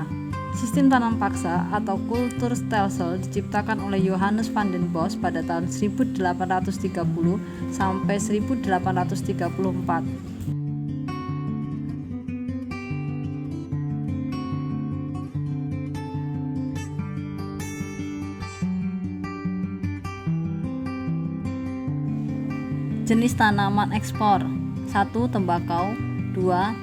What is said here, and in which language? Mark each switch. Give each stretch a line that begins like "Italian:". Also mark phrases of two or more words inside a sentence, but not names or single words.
Indonesian: Sistem tanam paksa atau kulturstelsel diciptakan oleh Johannes van den Bos pada tahun 1830 sampai 1834. Jenis tanaman ekspor. 1. Tembakau. 2.